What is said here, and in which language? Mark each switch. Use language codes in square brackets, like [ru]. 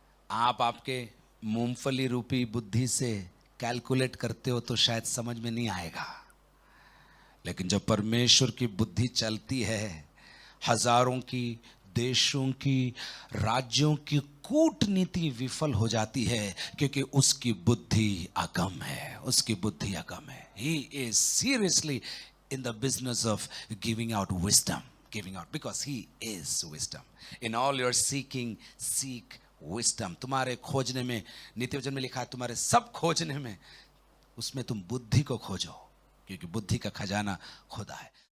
[hi] आप आपके मूंगफली रूपी बुद्धि से कैलकुलेट करते हो तो शायद समझ में नहीं आएगा, लेकिन जब परमेश्वर की बुद्धि चलती है, हजारों की, देशों की, राज्यों की कूटनीति विफल हो जाती है, क्योंकि उसकी बुद्धि अगम है, उसकी बुद्धि अगम है। [en] He is seriously in the business of giving out wisdom, because he is wisdom. In all your seeking, seek wisdom. [hi] तुम्हारे खोजने में, नित्य वचन में लिखा है, तुम्हारे सब खोजने में, उसमें तुम बुद्धि को खोजो, क्योंकि बुद्धि का खजाना खुदा है।